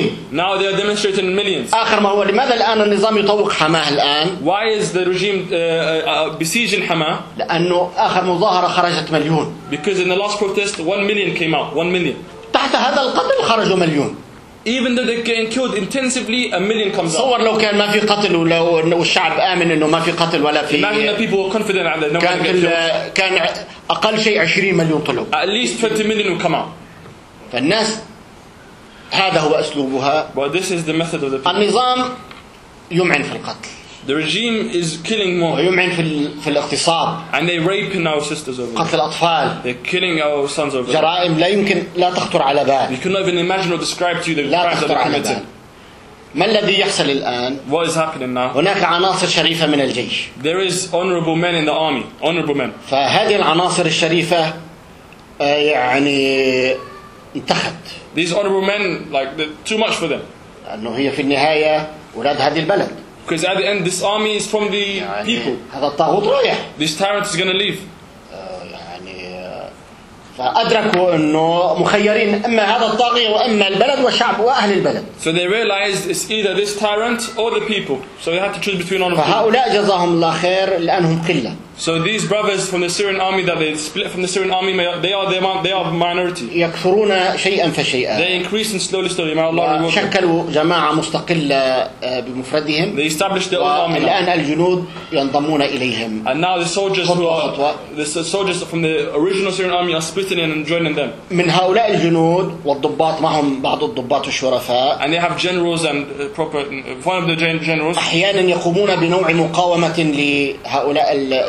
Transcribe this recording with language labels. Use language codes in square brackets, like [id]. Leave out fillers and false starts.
[en] now they are demonstrating in millions. Why is the regime besieging Hama? Because in the last protest, 1 million came out. 1 million. [ar] تحت هذا القتل خرجوا مليون. [en] Even though they're getting killed intensively, 1 million comes out. [ar] صور لو كان ما في قتل ولو الشعب آمن إنه ما في قتل ولا في. [en] Imagine the people were confident that no one gets killed. [ar] كان أقل شيء 20 مليون طلعوا. [en] At least 20 million will come out. [ar] فالناس هذا هو أسلوبها. [en] But this is the method of the people. [ar] النظام يمعن في القتل. [en] The regime is killing more. And they're raping our sisters over [ar] قتل الأطفال. [en] They're killing our sons over [ar] جرائم لا يمكن لا تخطر على بال. [en] You cannot even imagine or describe to you the crimes that they're committing. [ar] ما الذي يحصل الآن؟ [en] What is happening now? [ar] هناك عناصر شريفة من الجيش. [en] There is honorable men in the army. Honorable men. [ar] فهذه العناصر الشريفة يعني انتخت. [en] These honorable men, like, too much for them. [ar] لأنه هي في النهاية أولاد هذه البلد. [en] Because at the end, this army is from the people. [ar] هذا الطاغوت رايح. [en] This tyrant is going to leave. [ar] يعني فأدركوا إنه مخيرين إما هذا الطاغية وإما البلد والشعب وأهل البلد. [en] So they realized it's either this tyrant or the people. So they had to choose between one of them. [ar] فهؤلاء جزاهم الله خير لأنهم قلة. [en] So these brothers from the Syrian army that they split from the Syrian army, they are minority. [ar] يكثرون شيئا فشيئا. [en] They increase in slowly. May Allah reward them. [ar] شكلوا جماعة مستقلة بمفردهم. [en] They established their own army. [ar] الآن الجنود ينضمون إليهم. [en] And now the soldiers who are the soldiers from the original Syrian army are splitting in and joining them. [ar] من هؤلاء الجنود والضباط معهم بعض الضباط الشرفاء. [en] And they have generals and proper one of the generals. [ar] أحيانا يقومون بنوع مقاومة لهؤلاء ال.